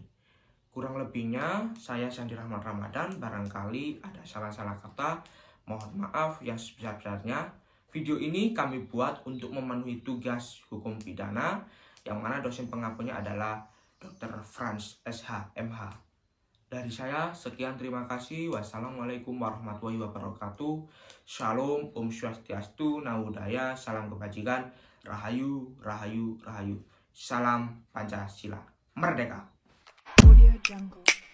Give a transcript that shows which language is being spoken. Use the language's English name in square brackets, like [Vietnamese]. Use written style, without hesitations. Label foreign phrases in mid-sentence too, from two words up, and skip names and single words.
[Indonesian] Kurang lebihnya saya Sandi Rahmat Ramadan, barangkali ada salah-salah kata, mohon maaf yang sebesar-besarnya. Video ini kami buat untuk memenuhi tugas hukum pidana yang mana dosen pengampunya adalah Dr. Franz SH MH. Dari saya sekian, terima kasih. [Arabic] والسلام عليكم ورحمة الله وبركاته. [Indonesian] Shalom, [Sanskrit] Om Swastiastu, [Pali] Namo Buddhaya, [Indonesian] salam kebajikan, Rahayu, Rahayu, Rahayu. Salam Pancasila. Merdeka! Audio Jungle.